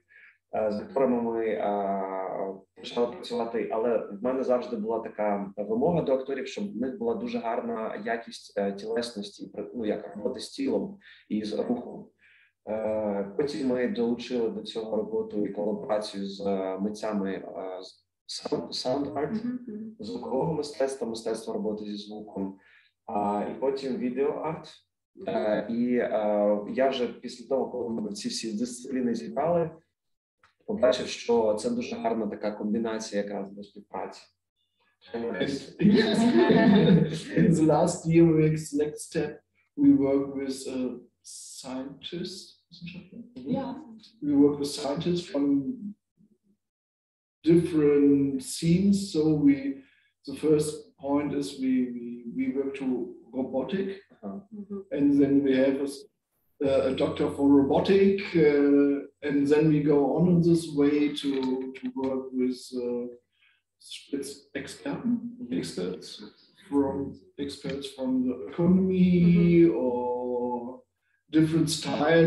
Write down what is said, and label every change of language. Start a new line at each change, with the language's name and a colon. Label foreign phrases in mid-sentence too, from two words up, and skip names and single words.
Ukrainian: З акторами ми почали працювати, але в мене завжди була така вимога до акторів, щоб в них була дуже гарна якість тілесності, ну як роботи з тілом і з рухом. Потім ми долучили до цього роботу і колаборацію з митцями
English: sound art,
Ukrainian: звукового мистецтва, мистецтва роботи зі звуком, і потім відео-арт. І я вже після того, коли ми ці всі дисципліни зібрали, побачив, що це дуже гарна така комбінація якраз до співпраці.
English: In the last year, next step, we work with scientists. Yeah. We work with scientists from different themes. So the first point is we work to robotic, and then we have a doctor for robotic, and then we go on in this way to work with experts from the economy or different styles.